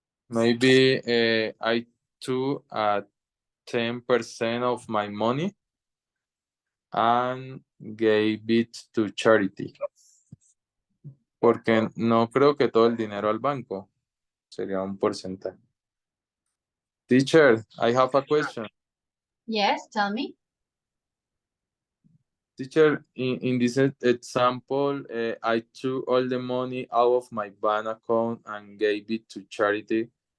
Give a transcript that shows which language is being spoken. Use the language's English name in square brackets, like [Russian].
[English] Maybe I took 10% of my money and gave it to charity. [Spanish] Porque no creo que todo el dinero al banco. Sería un porcentaje. [English] Teacher, I have a question. Yes, tell me. Teacher, in this example, I took all the money out of my bank account and gave it to charity.